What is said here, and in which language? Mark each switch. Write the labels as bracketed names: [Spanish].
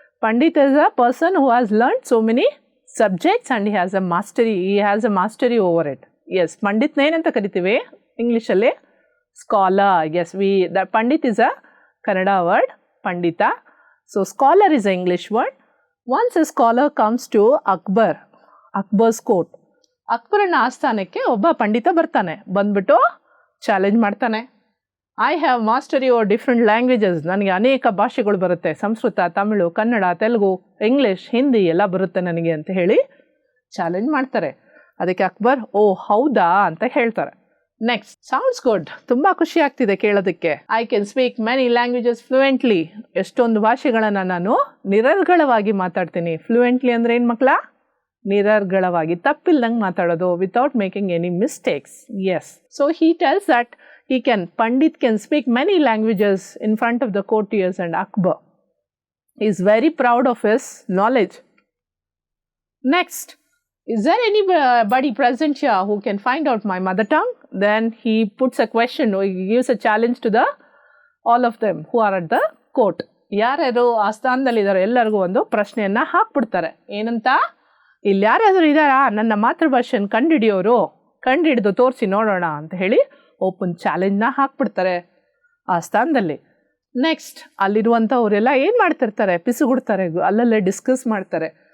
[English] Pandit is a person who has learned so many subjects and he has a mastery over it. Yes. [Kannada] Pandit ne anta karitive English alle scholar. [English] Yes, the Pandit is a Kannada word, Pandita. So scholar is an English word. Once a scholar comes to Akbar's court. [Kannada] Akbarನ ಆಸ್ಥಾನಕ್ಕೆ ಒಬ್ಬ ಪಂಡಿತ ಬರ್ತಾನೆ. ಬಂದ್ಬಿಟ್ಟು challenge ಮಾಡ್ತಾನೆ. [English] I have mastery over different languages. [Kannada] ನನಗೆ ಅನೇಕ ಭಾಷೆಗಳು ಬರುತ್ತೆ. Sanskrit, Tamil, Kannada, Telugu, English, Hindi ಎಲ್ಲ ಬರುತ್ತೆ ನನಗೆ ಅಂತ ಹೇಳಿ ಚಾಲೆಂಜ್ ಮಾಡ್ತಾರೆ. ಅದಕ್ಕೆ ಅಕ್ಬರ್, ಓ ಹೌದಾ ಅಂತ ಹೇಳ್ತಾರೆ. Next, [English] Sounds good. [Kannada] ತುಂಬ ಖುಷಿ ಆಗ್ತಿದೆ ಕೇಳೋದಕ್ಕೆ. [English] I can speak many languages fluently. [Kannada] ಎಷ್ಟೊಂದು ಭಾಷೆಗಳನ್ನು ನಾನು ನಿರರ್ಗಳವಾಗಿ ಮಾತಾಡ್ತೀನಿ. ಫ್ಲೂಯೆಂಟ್ಲಿ ಅಂದರೆ ಏನು ಮಕ್ಕಳ? ನಿರರ್ಗಳವಾಗಿ, ತಪ್ಪಿಲ್ದಂಗೆ ಮಾತಾಡೋದು, [English] Without making any mistakes. Yes. So he tells that Pandit can speak many languages in front of the courtiers and Akbar. He is very proud of his knowledge. Next, is there anybody present here who can find out my mother tongue? Then he puts a question, or he gives a challenge to all of them who are at the court. [Kannada] ಯಾರ್ಯಾರು ಆ ಸ್ಥಾನದಲ್ಲಿದ್ದಾರೆ ಎಲ್ಲರಿಗೂ ಒಂದು ಪ್ರಶ್ನೆಯನ್ನು ಹಾಕ್ಬಿಡ್ತಾರೆ. ಏನಂತ? ಇಲ್ಲಿ ಯಾರಾದರೂ ಇದ್ದಾರಾ ನನ್ನ ಮಾತೃಭಾಷೆಯನ್ನು ಕಂಡುಹಿಡಿದು ತೋರಿಸಿ ನೋಡೋಣ ಅಂತ ಹೇಳಿ ಓಪನ್ ಚಾಲೆಂಜ್ನ ಹಾಕ್ಬಿಡ್ತಾರೆ ಆ ಸ್ಥಾನದಲ್ಲಿ. ನೆಕ್ಸ್ಟ್, ಅಲ್ಲಿರುವಂಥವರೆಲ್ಲ ಏನು ಮಾಡ್ತಿರ್ತಾರೆ? ಪಿಸುಗುಡ್ತಾರೆ, ಅಲ್ಲಲ್ಲೇ ಡಿಸ್ಕಸ್ ಮಾಡ್ತಾರೆ.